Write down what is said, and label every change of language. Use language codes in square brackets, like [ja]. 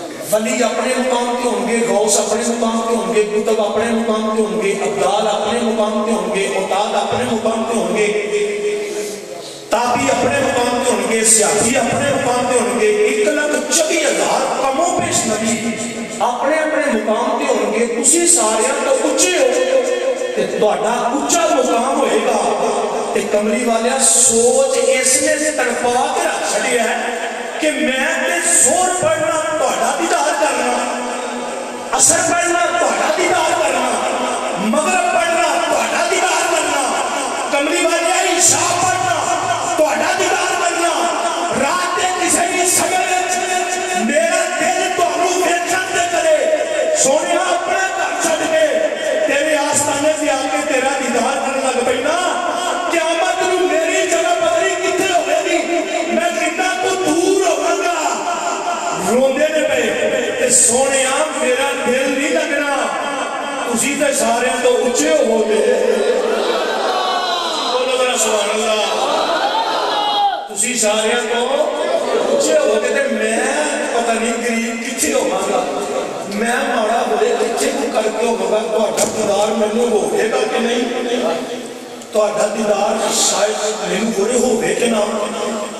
[ur] ولی اپنے مقام پہ ہوں گے, غوث اپنے مقام پہ ہوں گے, کتب اپنے مقام پہ ہوں گے, ابدال اپنے مقام پہ ہوں گے, اوتاد اپنے مقام پہ ہوں گے, تابی اپنے مقام پہ ہوں گے, سیاسی اپنے مقام پہ ہوں گے, 1,24,000 کموں پیش نبی اپنے اپنے مقام پہ ہوں گے. [pa] تسی سارے تو اچھے ہو تے تہاڈا اونچا مقام ہوئے گا. تے کملی والیا سوچ اس نے تڑپا کے رکھ چھڑیا ہے کہ میں تے زور پڑھنا تہاڈا دیدار کرنا, اثر پڑھنا تہاڈا دیدار کرنا, مغرب پڑھنا تہاڈا دیدار کرنا, کملی والیا عشاء پڑھنا تہاڈا دیدار کرنا, رات دے کسے بھی سمے میرا دل تہانوں ویکھن تے کرے. سونیا اپنا گھر چھڈ کے تیرے آستانے تے آ کے تیرا دیدار کرن لگ پئی نا, قیامت نوں میری جگہ پتہ نہیں کتھے ہوے گی, میں کتنا کو دور ہوواں گا. روندے نے پے تے سونیا میرا دل نہیں لگنا, تسی تے سارے تو اونچے ہو گے. [ur] بولو ذرا سبحان اللہ. [pa] تسی سارے تو اونچے ہو گے تے میں پتہ نہیں غریب کتھے ہوواں گا, میں ماڑا ہوئے کتھے کو کر کے ہوگا. تہاڈا دیدار مینوں ہوے گا کہ نہیں, تہاڈا دیدار شاید مینوں ہوے ہوے کہ نہ.